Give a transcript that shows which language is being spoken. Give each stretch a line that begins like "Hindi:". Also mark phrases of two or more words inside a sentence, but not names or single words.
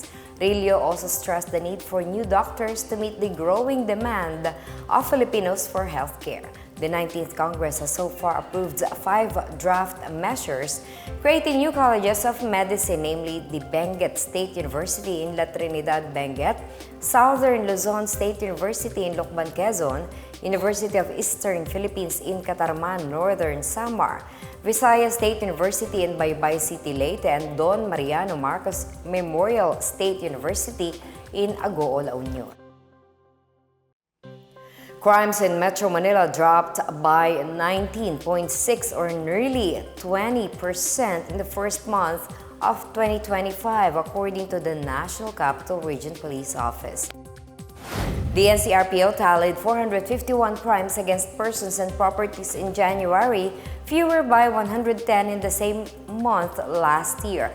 English: Rillo also stressed the need for new doctors to meet the growing demand of Filipinos for healthcare. The 19th Congress has so far approved 5 draft measures creating new colleges of medicine, namely the Benguet State University in La Trinidad, Benguet, Southern Luzon State University in Lucban, Quezon, University of Eastern Philippines in Catarman, Northern Samar, Visayas State University in Baybay City, Leyte, and Don Mariano Marcos Memorial State University in Agoo, La Union. Crimes in Metro Manila dropped by 19.6 or nearly 20% in the first month of 2025, according to the National Capital Region Police Office. The NCRPO tallied 451 crimes against persons and properties in January, fewer by 110 in the same month last year.